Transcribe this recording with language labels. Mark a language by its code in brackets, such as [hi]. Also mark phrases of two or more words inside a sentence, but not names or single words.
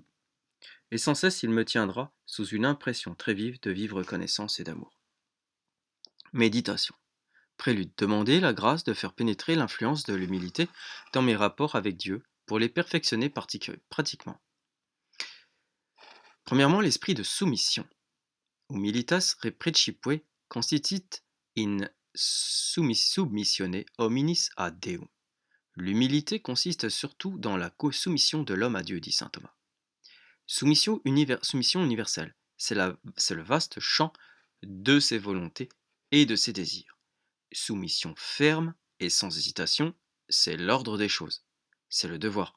[fr] Et sans cesse il me tiendra sous une impression très vive de vive reconnaissance et d'amour. Méditation. Prélude. Demander la grâce de faire pénétrer l'influence de l'humilité dans mes rapports avec Dieu pour les perfectionner pratiquement. Premièrement, l'esprit de soumission. [la] Humilitas reprecipuе consistit in submissione hominis a Deum. [fr] L'humilité consiste surtout dans la soumission de l'homme à Dieu, dit saint Thomas. Soumission universelle, c'est le vaste champ de ses volontés et de ses désirs. Soumission ferme et sans hésitation, c'est l'ordre des choses, c'est le devoir.